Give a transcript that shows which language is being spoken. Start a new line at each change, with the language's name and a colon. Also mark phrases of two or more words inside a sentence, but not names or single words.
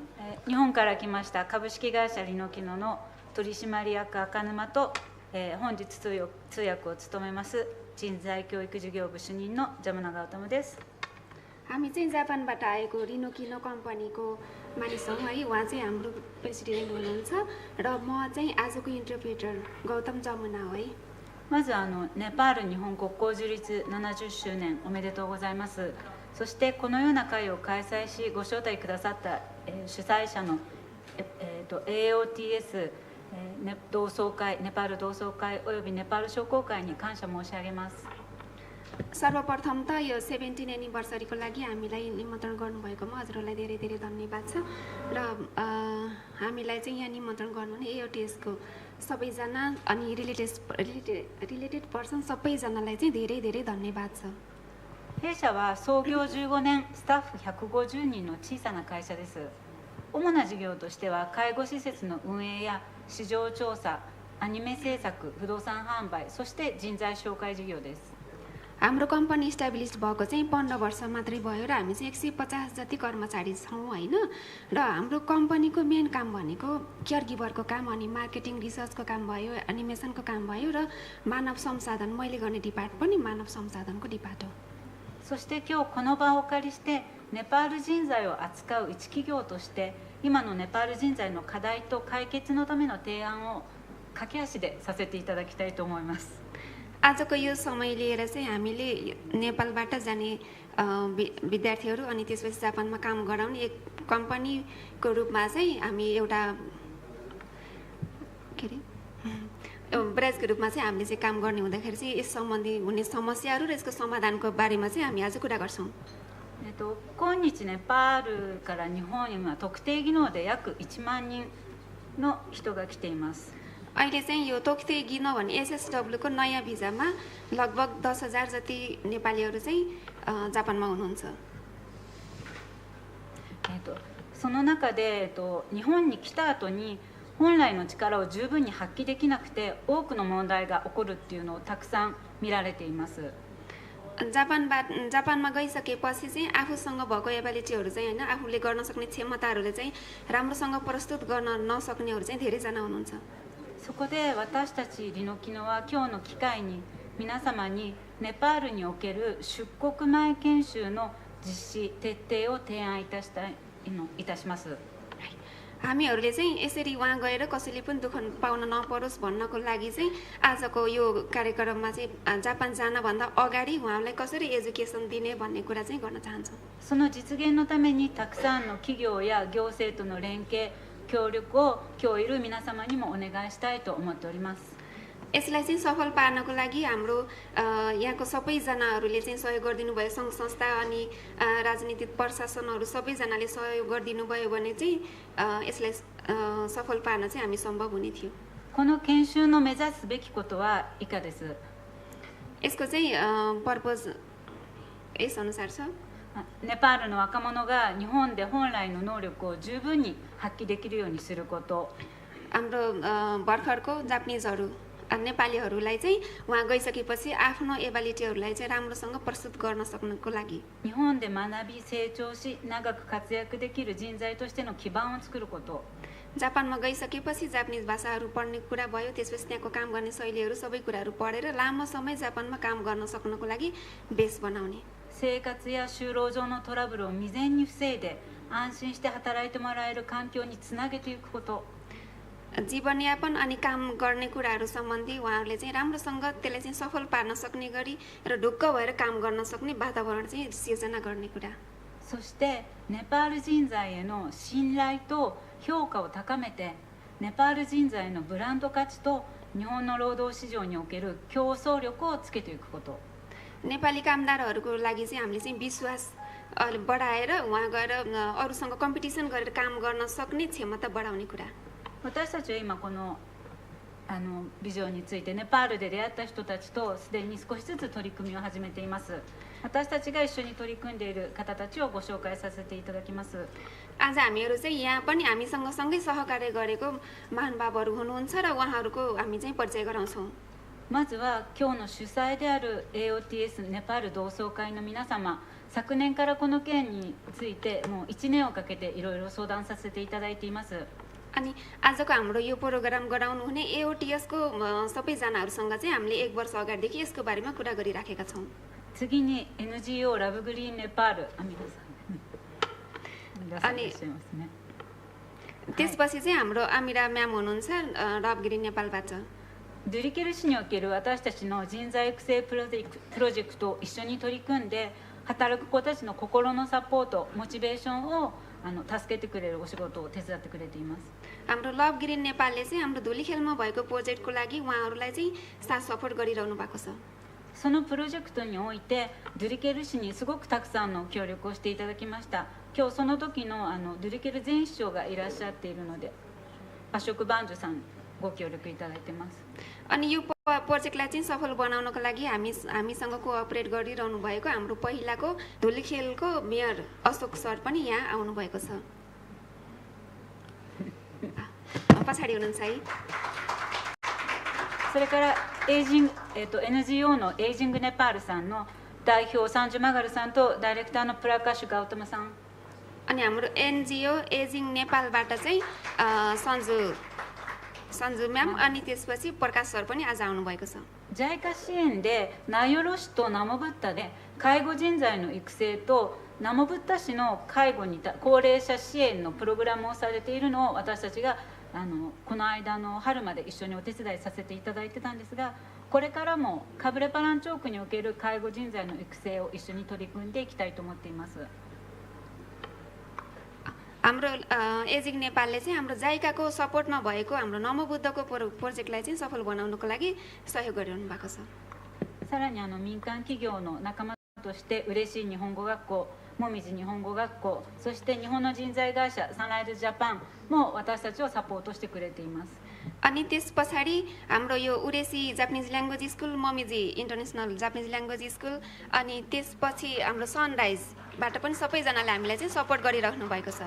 Japanese: 日本から来ました株式会社リノキノの取締役赤沼と、本日通訳を務めます人材教育事業部主任のジャムナガウタムです。
Nepali: हामी चाहिँ जापानबाट आएको रिनो किनो कम्पनीको मानिस हौँ है। उहाँ चाहिँ हाम्रो प्रेसिडेन्ट हुनुहुन्छ र म चाहिँ आजको इन्टरप्रेटर गौतम जमुना हो है।
Japanese: まずネパール日本国交樹立70周年おめでとうございます。そしてこのような会を開催しご招待くださった、主催者の、AOTS、同窓会ネパール同窓会およびネパール商工会に感謝申し上げます。
Nepali: सर्वप्रथम त यो 17 एनिभर्सरीको लागि हामीलाई निमन्त्रण गर्नुभएकोमा हजुरहरूलाई धेरै धेरै धन्यवाद छ र हामीलाई चाहिँ यहाँ निमन्त्रण गर्नुहुने एओटिएसको सबैजना अनि
English: related person
Nepali: सबैजनालाई चाहिँ धेरै धेरै धन्यवाद छ।
Japanese: 弊社は創業15年、スタッフ150人の小さな会社です。主な事業としては介護施設の運営や市場調査、アニメ制作、不動産販売、そして人材紹介事業です。
Nepali: हाम्रो कम्पनी इस्टाब्लिस भएको चाहिँ 15 वर्ष मात्रै भयो र हामी चाहिँ 150 जति कर्मचारी छौँ होइन र हाम्रो कम्पनीको मेन काम भनेको
English: care giverको
Nepali: काम अनि
English: marketing researchको
Nepali: काम भयो एनिमेसनको काम भयो र मानव संसाधन मैले गर्ने डिपार्ट पनि मानव संसाधनको डिपार्ट हो।
Japanese: そして今日この場をお借りしてネパール人材を扱う一企業として今のネパール人材の課題と解決のための提案を駆け足でさせていただきたいと思います。
Nepali: आजको यो समय लिएर चाहिँ हामीले नेपालबाट जाने विद्यार्थीहरू अनि त्यसपछि जापानमा काम गराउने एक कम्पनीको रूपमा चाहिँ हामी एउटा के अरे ब्रान्चको रूपमा चाहिँ हामीले चाहिँ काम गर्ने हुँदाखेरि चाहिँ यस सम्बन्धी हुने समस्याहरू र यसको समाधानको बारेमा चाहिँ हामी आज कुरा गर्छौँ।
Japanese: 今日ネパールから日本には特定技能で約1万人の人が来ています。
Nepali: अहिले चाहिँ यो
Japanese: 特定技能
Nepali: भन्ने एसएसडब्ल्यूको नयाँ भिजामा लगभग 10,000 जति नेपालीहरू चाहिँ जापानमा हुनुहुन्छ।
Japanese: その中で日本に来た後に本来の力を十分に発揮できなくて多くの問題が起こるっていうのをたくさん見られています。
Nepali: जापानमा गइसकेपछि चाहिँ आफूसँग भएको एबिलिटीहरू चाहिँ हैन आफूले गर्न सक्ने क्षमताहरूले चाहिँ राम्रोसँग प्रस्तुत गर्न नसक्नेहरू चाहिँ धेरैजना हुनुहुन्छ।
Japanese: そこで私たちリノキノは今日の機会に皆様にネパールにおける出国前研修の実施徹底を提案いたします。
Nepali: हामीहरूले चाहिँ यसरी वहाँ गएर कसैले पनि दुःख पाउन नपरोस् भन्नको लागि चाहिँ आजको यो कार्यक्रममा चाहिँ जापान जानभन्दा अगाडि उहाँलाई कसरी एजुकेसन दिने भन्ने कुरा चाहिँ गर्न चाहन्छौँ।
Japanese: その実現のためにたくさんの企業や行政との連携協力を今日いる皆様にもお願いしたいと思っております。
Nepali: यसलाई चाहिँ सफल पार्नको लागि हाम्रो यहाँको सबैजनाहरूले चाहिँ सहयोग गरिदिनु भयो सङ्घ संस्था अनि राजनीतिक प्रशासनहरू सबैजनाले सहयोग गरिदिनु भयो भने चाहिँ यसलाई सफल पार्न चाहिँ हामी सम्भव हुने थियो।
Japanese: この研修の目指すべきことは以下です。
Nepali: यसको चाहिँ पर्पज यस अनुसार छ।
Japanese: ネパールの若者が日本で本来の能力を十分に発揮できるようにすること。
Nepali: हाम्रो भर्खरको जापानिजहरू नेपालीहरूलाई चाहिँ उहाँ गइसकेपछि आफ्नो एबिलिटीहरूलाई चाहिँ राम्रोसँग प्रस्तुत गर्न सक्नको लागि
Japanese: 日本で学び成長し長く活躍できる人材としての基盤を作ること
Nepali: जापानमा गइसकेपछि जापानिज भाषाहरू पढ्ने कुरा भयो त्यसपछि त्यहाँको काम गर्ने शैलीहरू सबै कुराहरू पढेर लामो समय जापानमा काम गर्न सक्नको लागि बेस बनाउने
Japanese: 生活や就労上のトラブルを未然に防いで安心して働いてもらえる環境につなげていくこと
Nepali: जीवनयापन अनि काम गर्ने कुराहरू सम्बन्धी उहाँहरूले चाहिँ राम्रोसँग त्यसलाई चाहिँ सफल पार्न सक्ने गरी र ढुक्क भएर काम गर्न सक्ने वातावरण चाहिँ सिर्जना गर्ने कुरा
Japanese: そしてネパール人材への信頼と評価を高めてネパール人材のブランド価値と日本の労働市場における競争力をつけていくこと
Nepali: नेपाली कामदारहरूको लागि चाहिँ हामीले चाहिँ विश्वास बढाएर उहाँ गएर अरूसँग कम्पिटिसन गरेर काम गर्न सक्ने क्षमता बढाउने कुरा
Japanese: 私たちは今このビジョンについてネパールで出会った人たちとすでに少しずつ取り組みを始めています。私たちが一緒に取り組んでいる方たちをご紹介させていただきます。
Nepali: आज हामीहरू चाहिँ यहाँ पनि हामीसँग सँगै सहकार्य गरेको महानुभावहरू हुनुहुन्छ र उहाँहरूको हामी चाहिँ परिचय गराउँछौँ
Japanese: まずは今日の主催である AOTS ネパール同窓会の皆様、昨年からこの件についてもう1年をかけていろいろ相談させていただいています。
Nepali: अनि आजको हाम्रो यो प्रोग्राम गराउनु हुने एओटीएसको सबैजनाहरूसँग चाहिँ हामीले 1 वर्ष अगाडिदेखि यसको बारेमा कुरा गरिराखेका छौँ
Japanese: 次に NGO ラブグリーンネパール皆さんいらっしゃいますね
Nepali: त्यसपछि चाहिँ हाम्रो आमिरा म्याम हुनुहुन्छ रबगिरी नेपालबाट
Japanese: ドゥリケル市における私たちの人材育成プロジェクトを一緒に取り組んで働く子たちの心のサポート、モチベーションを助けてくれるお仕事を手伝ってくれています。
Nepali: हाम्रो लभगिरी नेपालले चाहिँ हाम्रो धुलीखेलमा भएको प्रोजेक्टको लागि उहाँहरूलाई चाहिँ साथ सपोर्ट गरिरहनु भएको छ
Japanese: そのプロジェクトにおいてドゥリケル市にすごくたくさんの協力をしていただきました。今日その時のドゥリケル前市長がいらっしゃっているのでアショクバンジュさんご協力いただいてます。
Nepali: अनि यो प्रोजेक्टलाई चाहिँ सफल बनाउनको लागि हामीसँग कोअपरेट गरिरहनु भएको हाम्रो पहिलाको धुलीखेलको मेयर अशोक सर पनि यहाँ आउनु भएको छ पछाडि हुनुहुन्छ है
Japanese: それからNGO のエイジングネパールさんの代表サンジュマガルさんとダイレクターのプラカシュガウトマさん
Nepali: अनि हाम्रो एनजिओ एजिङ नेपालबाट चाहिँ सन्जु म्याम अनि त्यसपछि प्रकाश सर पनि आज आउनु भएको छ
Japanese: ジャイカ支援でナヨロ市とナモブッタで介護人材の育成とナモブッタ市の介護に高齢者支援のプログラムをされているのを私たちがこの間の春まで一緒にお手伝いさせていただいてたんですがこれからもカブレパランチョークにおける介護人材の育成を一緒に取り組んでいきたいと思っています
Nepali: हाम्रो एजिङ नेपालले चाहिँ हाम्रो जाइकाको सपोर्टमा भएको हाम्रो नमोबुद्धको प्रोजेक्टलाई चाहिँ सफल बनाउनको लागि सहयोग गरिरहनु भएको छ
Japanese: さらに民間企業の仲間として嬉しい日本語学校もみじ日本語学校そして日本の人材会社サンライズジャパンも私たちをサポートしてくれています
Nepali: अनि त्यस पछाडि हाम्रो यो उरेसी
English: Japanese language school
Nepali: ममिजी
English: International Japanese language school
Nepali: अनि त्यसपछि हाम्रो सनराइजबाट पनि सबैजनाले हामीलाई चाहिँ सपोर्ट गरिराख्नु भएको छ